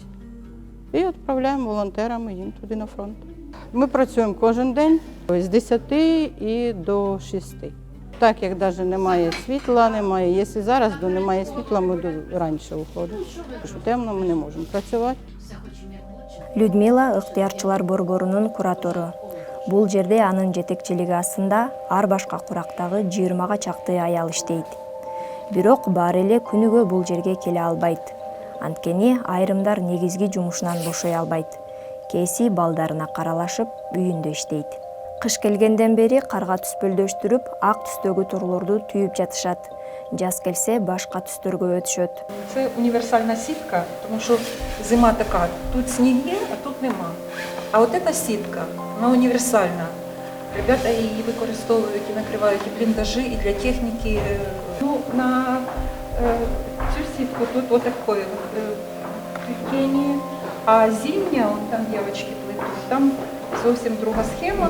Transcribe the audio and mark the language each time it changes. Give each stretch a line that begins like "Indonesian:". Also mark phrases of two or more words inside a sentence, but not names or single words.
Ukrainian: І відправляємо волонтерами їм туди на фронт. Ми працюємо кожен день з 10 і до 6. Так як навіть немає світла, якщо зараз немає світла, ми раніше виходимо. Тому що темно ми не можемо працювати.
Kyrgyz: Людмила ыктыярчылар борборунун куратору. Бул жерде анын жетекчилиги астында ар башка курактагы 20га чакты аял иштейт. Бирок баары эле күнүгө бул жерге келе албайт. Анткени айрымдар негизги жумушунан бошой албайт. Кээси балдарына каралашып, үйүндө иштейт. Кыш келгенден бери карга түспөлдөштүрүп, ак түстөгү торлорду түйүп жатышат. Жаз келсе башка түстөргө өтүшөт.
Ukrainian: Це універсальна сітка, тому що зима така, тут сніг є, а тут нема. А от ця сітка, вона універсальна. Ребята її використовують і накривають і бліндажі, і для техніки. Ну, на цю сітку тут ось такої плетіння, а зимня, от там дівчатки плетуть, там зовсім друга схема.